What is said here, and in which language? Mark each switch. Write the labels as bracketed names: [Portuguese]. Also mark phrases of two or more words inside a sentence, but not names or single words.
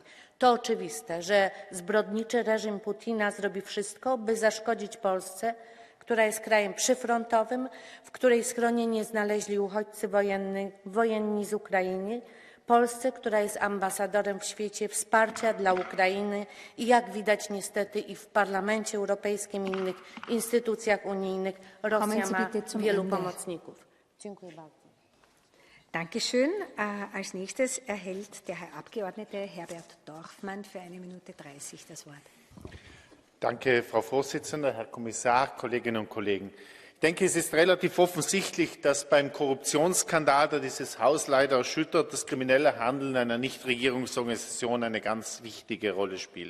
[Polish] To oczywiste, że zbrodniczy reżim Putina zrobi wszystko, by zaszkodzić Polsce, która jest krajem przyfrontowym, w której schronienie znaleźli uchodźcy wojenni z Ukrainy, Polsce, która jest ambasadorem w świecie wsparcia dla Ukrainy i jak widać niestety i w Parlamencie Europejskim i innych instytucjach unijnych Rosja ma wielu pomocników. Dziękuję bardzo. [German] Dankeschön. Als nächstes erhält der Herr Abgeordnete Herbert Dorfmann für 1 Minute 30 das Wort. Danke, Frau Vorsitzende, Herr Kommissar, Kolleginnen und Kollegen. Ich denke, es ist relativ offensichtlich, dass beim Korruptionsskandal, der dieses Haus leider erschüttert, das kriminelle Handeln einer Nichtregierungsorganisation eine ganz wichtige Rolle spielt.